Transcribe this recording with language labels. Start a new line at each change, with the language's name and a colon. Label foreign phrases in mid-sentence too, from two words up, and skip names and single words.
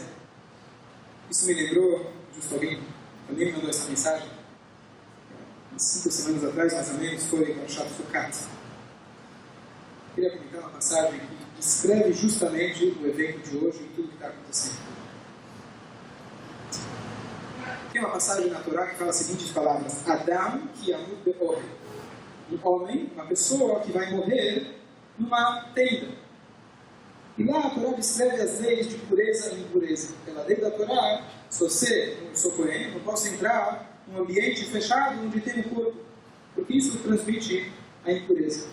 Portuguese: Isso me lembrou, justo alguém também me mandou essa mensagem, 5 semanas atrás, mais ou menos, foi para o Chato Sukkot. Eu queria comentar uma passagem que descreve justamente o evento de hoje e tudo que está acontecendo. Tem uma passagem na Torá que fala as seguintes palavras:
Hebrew: אדם כי ימות באהל.
Portuguese: Um homem, uma pessoa que vai morrer numa tenda. E lá a Torá descreve as leis de pureza e impureza. Pela lei da Torá, se você não sou coerente, não posso entrar num ambiente fechado onde tem um corpo, porque isso transmite a impureza.